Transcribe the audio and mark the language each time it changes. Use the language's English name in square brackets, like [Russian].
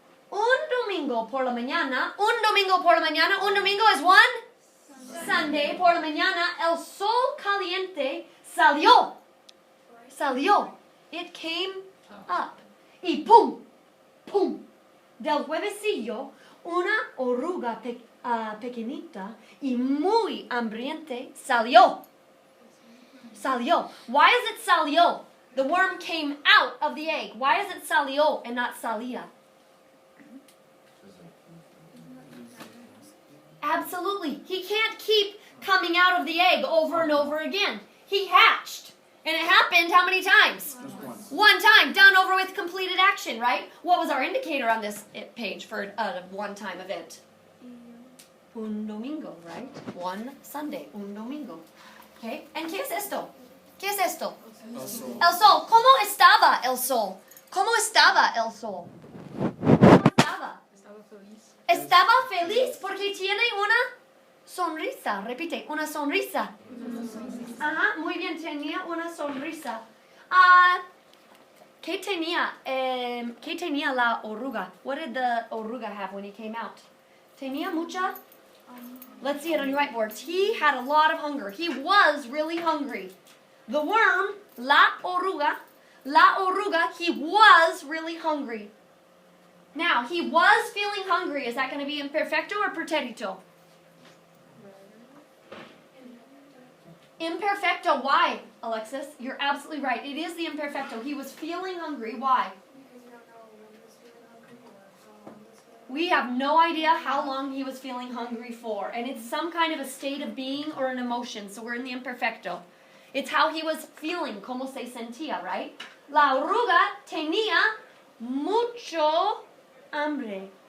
[Spanish] Un domingo por la mañana, un domingo es [English] one Sunday [Spanish] por la mañana, el sol caliente salió. [English] It came up. [Spanish] Y pum, del huevecillo, una oruga pequeñita y muy hambriente salió. [English] Why is it salió? The worm came out of the egg. Why is it salió and not salía? Absolutely. He can't keep coming out of the egg over and over again. He hatched. And it happened how many times? Just once. One time. Done over with, completed action, right? What was our indicator on this page for a one-time event? [Spanish] Un domingo, right? [English] One Sunday. [Spanish] Un domingo. Okay? And ¿qué es esto? El sol. El sol. ¿Cómo estaba el sol? ¿Cómo estaba el sol? Estaba feliz. Estaba feliz porque tiene una sonrisa. Repite, una sonrisa. Muy bien, tenía una sonrisa. ¿Qué tenía la oruga? [English] What did the oruga have when he came out? [Spanish] Tenía mucha? [English] Let's see it on your whiteboards. He had a lot of hunger. He was really hungry. The worm, la oruga, he was really hungry. Now, he was feeling hungry. Is that going to be imperfecto or pretérito? Imperfecto. Why, Alexis? You're absolutely right. It is the imperfecto. He was feeling hungry. Why? We have no idea how long he was feeling hungry for. And it's some kind of a state of being or an emotion. So we're in the imperfecto. It's how he was feeling. [Spanish] Como se sentía, [English] right? [Spanish] La oruga tenía mucho hambre.